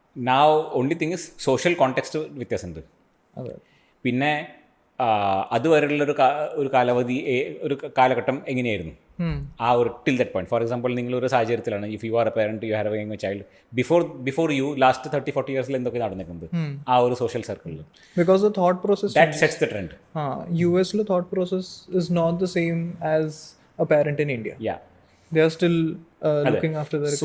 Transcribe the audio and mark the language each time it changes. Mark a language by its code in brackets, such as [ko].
[en] Now only thing is social context [ml] വ്യത്യാസമുണ്ട്. പിന്നെ അതുവരെയുള്ള ഒരു കാലാവധി ഒരു കാലഘട്ടം എങ്ങനെയായിരുന്നു ആ ഒരു [en] Till that point. For example [ml] നിങ്ങളൊരു സാഹചര്യത്തിലാണ്, [en] if you are a parent, you have a child, before you last 30-40 ഇയേഴ്സിൽ [ml] എന്തൊക്കെ നടന്നിട്ടുണ്ട് ആ ഒരു സോഷ്യൽ സർക്കിളിൽ. [en] Because the thought process that sets the trend. യുഎസിലെ thought process is not the same as a parent in India. Yeah, they are still looking after their kids.